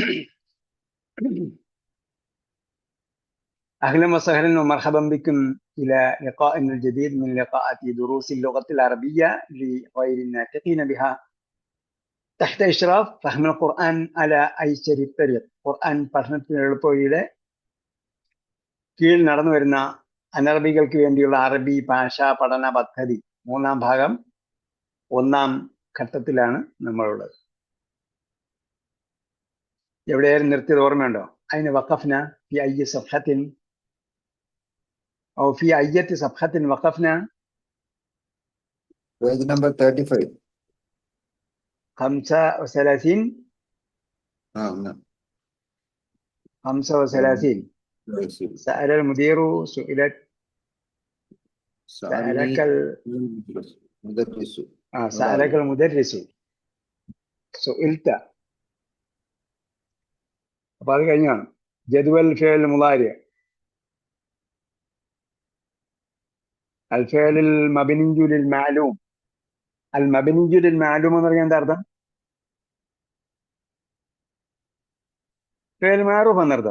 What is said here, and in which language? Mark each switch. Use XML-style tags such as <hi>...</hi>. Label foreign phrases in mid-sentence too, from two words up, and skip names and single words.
<ar>أهلا وسهلا ومرحبا بكم إلى لقاء الجديد من لقاءات دروس اللغة العربية لغير الناطقين بها تحت إشراف فهم القرآن على أيسر الطريق.</ar> <ml>ഖുർആൻ പഠനത്തിന് എളുപ്പവഴിയുടെ കീഴിൽ നടന്നു വരുന്ന അനറബികൾക്ക് വേണ്ടിയുള്ള അറബി ഭാഷാ പഠന പദ്ധതി മൂന്നാം ഭാഗം ഒന്നാം ഘട്ടത്തിലാണ് നമ്മളുള്ളത്. എവിടെയായിരുന്നു നിർത്തിയത് ഓർമ്മയുണ്ടോ?</ml> <ar>അതിന് وقفنا في أي صفحة أو في أية صفحة وقفنا?</ar> <en>Page number 35. 35. No. 35.</en> <ar>سأل المدير سئلت سألك المدرس. سألك المدرس سئلت.</ar> <ml>അപ്പോൾ അത് കഴിഞ്ഞാണ്</ml> <ar>جدول فعل المضارع الفعل المبني للمعلوم. المبني للمعلوم</ar> <ml>എന്ന് പറഞ്ഞാൽ എന്താ അർത്ഥം?</ml> <ar>فعل معروف</ar> <ml>എന്നർത്ഥം.</ml>